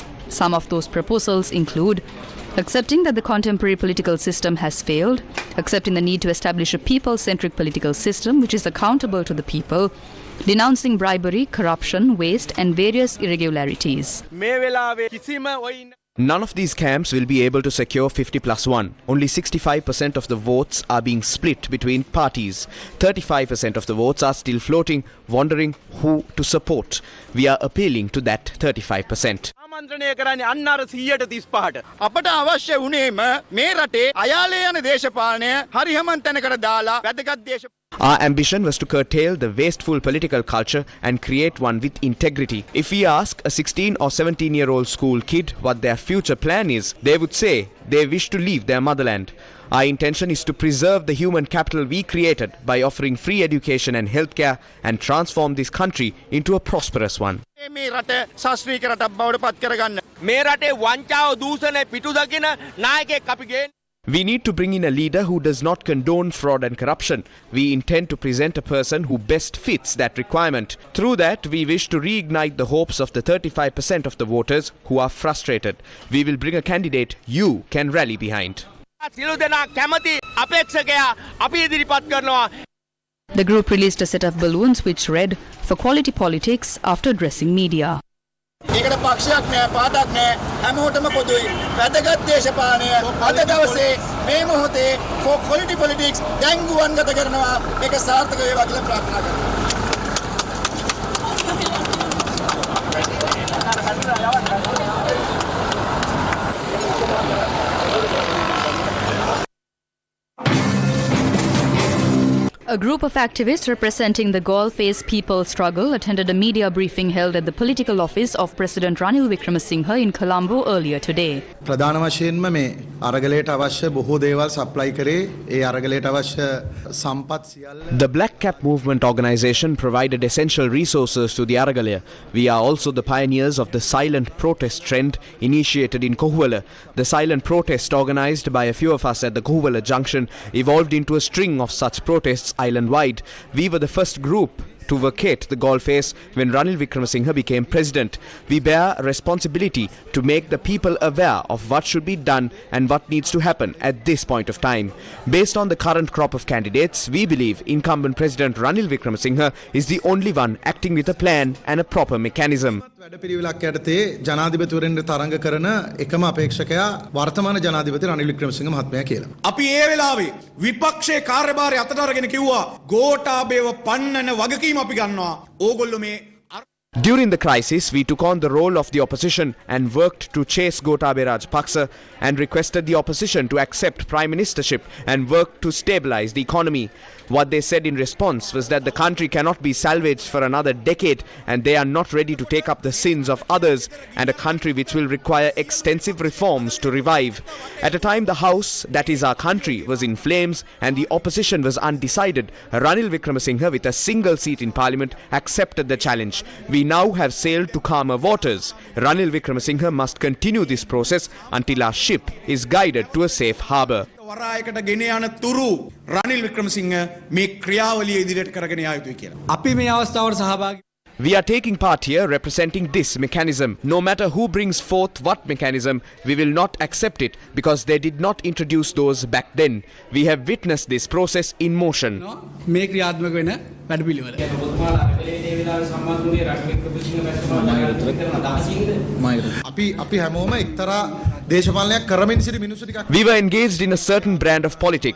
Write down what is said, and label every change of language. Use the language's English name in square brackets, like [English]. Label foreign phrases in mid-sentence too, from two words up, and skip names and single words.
[English] Some of those proposals include accepting that the contemporary political system has failed, accepting the need to establish a people-centric political system which is accountable to the people, denouncing bribery, corruption, waste and various irregularities. None of these camps will be able to secure 50+1. Only 65% of the votes are being split between parties. 35% of the votes are still floating, wondering who to support. We are appealing to that 35%. [Sinhala] අපට අවශ්‍ය වුණේම මේ රටේ අයාලේ යන දේශපාලනය හරිහමන් තැනකට දාලා වැදගත් දේශ [English] Our ambition was to curtail the wasteful political culture and create one with integrity. If we ask a 16 or 17-year-old school kid what their future plan is, they would say they wish to leave their motherland. Our intention is to preserve the human capital we created by offering free education and healthcare and transform this country into a prosperous one. [Sinhala] මේ රට ශාස්ත්‍රීය රටක් බවට පත් කරගන්න. මේ රටේ වංචාව දූෂණය පිටු දකින නායකයෙක් අපි ගේන්න. [English] We need to bring in a leader who does not condone fraud and corruption. We intend to present a person who best fits that requirement. Through that, we wish to reignite the hopes of the 35% of the voters who are frustrated. We will bring a candidate you can rally behind. The group released a set of balloons which read, "For quality politics," after addressing media. [Sinhala] ඒකට පක්ෂයක් නෑ පාටක් නෑ හැමෝටම පොදුයි වැදගත් දේශපාලනය අද දවසේ මේ මොහොතේ [English] for quality politics [Sinhala] දැන් ගුවන්ගත කරනවා මේක සාර්ථක වේවා කියලා ප්‍රාර්ථනා කරනවා. [English] A group of activists representing the Galle-Face People Struggle attended a media briefing held at the political office of President Ranil Wickremesinghe in Colombo earlier today. [Sinhala] ප්‍රධාන වශයෙන්ම මේ අරගලයට අවශ්‍ය බොහෝ දේවල් සප්ලයි කරේ ඒ අරගලයට අවශ්‍ය සම්පත් සියල්ල. [English] The Black Cap Movement organization provided essential resources to the Aragalaya. We are also the pioneers of the silent protest trend initiated in Kohuwala. The silent protest organized by a few of us at the Kohuwala junction evolved into a string of such protests island-wide. We were the first group to vacate the Galle-Face when Ranil Wickremesinghe became president. We bear a responsibility to make the people aware of what should be done and what needs to happen at this point of time. Based on the current crop of candidates, we believe incumbent President Ranil Wickremesinghe is the only one acting with a plan and a proper mechanism. [Sinhala] වැඩපිළිවෙලක් යටතේ ජනාධිපතිවරයෙන්ට තරඟ කරන එකම අපේක්ෂකයා වර්තමාන ජනාධිපති රනිල් වික්‍රමසිංහ මහත්මයා කියලා. අපි ඒ වෙලාවේ විපක්ෂයේ කාර්යභාරය අතට අරගෙන කිව්වා ගෝඨාභයව පන්නන වගකීම අපි ගන්නවා. ඕගොල්ලෝ මේ [English] During the crisis, we took on the role of the opposition and worked to chase Gotabaya Rajapaksa and requested the opposition to accept prime ministership and work to stabilize the economy. What they said in response was that the country cannot be salvaged for another decade and they are not ready to take up the sins of others and a country which will require extensive reforms to revive. At a time the House, that is our country, was in flames and the opposition was undecided, Ranil Wickremesinghe with a single seat in parliament accepted the challenge. We now have sailed to calmer waters. Ranil Wickremesinghe must continue this process until our ship is guided to a safe harbour. [Sinhala] වරායකට ගෙන යන තුරු රනිල් වික්‍රමසිංහ මේ ක්‍රියාවලිය ඉදිරියට කරගෙන යා යුතුයි කියලා. අපි මේ අවස්ථාවට සහභාගී [English] We are taking part here representing this mechanism. No matter who brings forth what mechanism, we will not accept it because they did not introduce those back then. We have witnessed this process in motion. We were engaged in a certain brand of politics.